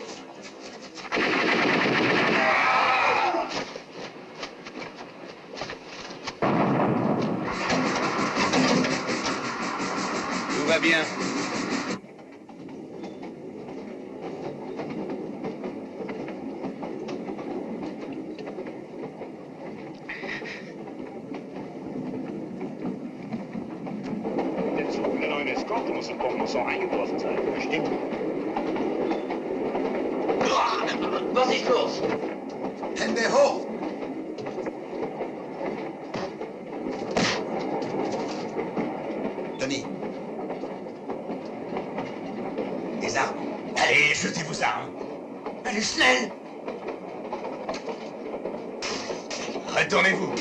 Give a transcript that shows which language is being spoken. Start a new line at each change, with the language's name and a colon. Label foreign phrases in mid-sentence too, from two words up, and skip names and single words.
French: Tout va bien.
German: Der Zug der neuen Eskorte muss in Pont-Mousson eingetroffen sein. Stimmt. Was ist los? Hände hoch! Tony.
French: Les armes. Allez, jetez vos armes. Allez, schnell. Retournez-vous.